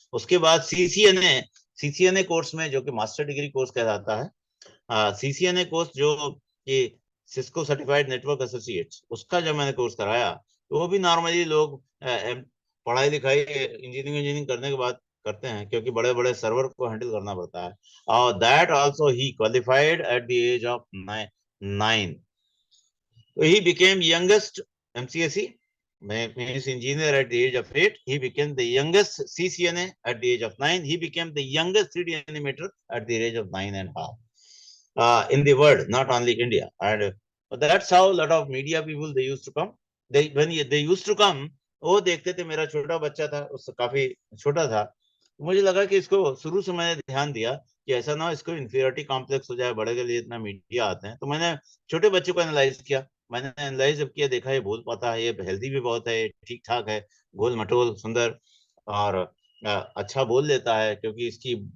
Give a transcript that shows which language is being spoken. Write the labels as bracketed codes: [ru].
[hi] उसके बाद CCNA course में, जो कि मास्टर डिग्री कोर्स कहलाता है, सीसीएनए कोर्स जो कि सिस्को सर्टिफाइड नेटवर्क एसोसिएट्स, उसका जब मैंने कोर्स कराया, तो वो भी नॉर्मली लोग पढ़ाई लिखाई इंजीनियरिंग इंजीनियरिंग करने के बाद करते हैं, क्योंकि बड़े बड़े सर्वर को हैंडल करना पड़ता है। [en] और that also he qualified at the age of 9। He became youngest MCSE, means engineer at the age of 8. He became the youngest CCNA at the age of 9. He became the youngest 3D animator at the age of 9.5. In the world, not only India. And that's how a lot of media people, they used to come. They used to come, [hi] वो देखते थे, मेरा छोटा बच्चा था, उससे काफी छोटा था, मुझे लगा कि इसको शुरू से मैंने ध्यान दिया कि ऐसा ना हो इसको इंफीरियरिटी कॉम्प्लेक्स हो जाए, बड़े के लिए इतना मीडिया आते हैं। तो मैंने छोटे बच्चे को एनालाइज किया, मैंने एनालाइज जब किया, देखा ये बोल पाता है, ये हेल्दी भी बहुत है, ठीक ठाक है, गोल मटोल सुंदर, और अच्छा बोल लेता है, क्योंकि इसकी